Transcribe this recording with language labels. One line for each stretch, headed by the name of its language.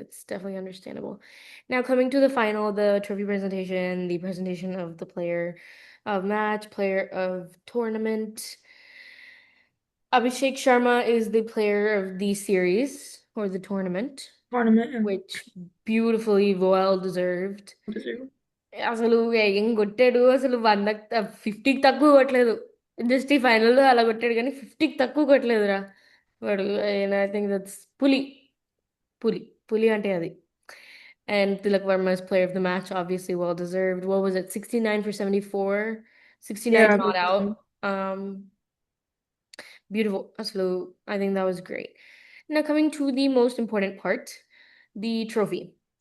English: It's definitely understandable. Now coming to the final, the trophy presentation, the presentation of the player of match, player of tournament. Abhishek Sharma is the player of the series or the tournament, Tournament and which beautifully well deserved. deserve.
Telugu: అసలు ఏం కొట్టాడు, అసలు 50కి తక్కువ కొట్టలేదు. Just ఈ ఫైనల్లో అలా కొట్టాడు కానీ 50కి తక్కువ కొట్టలేదురా వాడు.
English: I think that's
Telugu: పులి. పులి పులి అంటే అది.
English: And Tilak Varma's player of the match, obviously well deserved. What was it? 69 for 74, 69 Yeah, not out. Beautiful. Absolute. I think that was great. Now coming to the most important part, the trophy.